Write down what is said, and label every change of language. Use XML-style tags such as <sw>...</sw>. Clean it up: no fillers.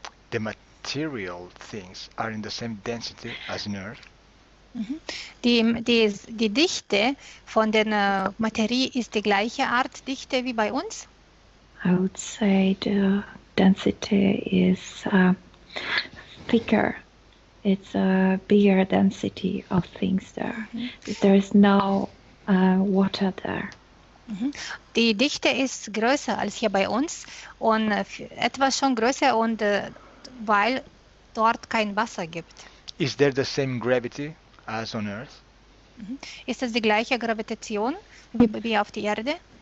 <en>The material things are in the same density as in Earth.</en> <de>Die Dichte von der Materie ist die gleiche Art Dichte wie bei uns?</de> <en>I would say the density is thicker. It's a bigger density of things there. There is no water there.</en> <de>Die Dichte ist größer als hier bei uns und etwas schon größer und weil dort kein Wasser gibt.</de> <en>Is there the same gravity as on Earth?</en> <de>Ist es die gleiche Gravitation wie auf der Erde?</de>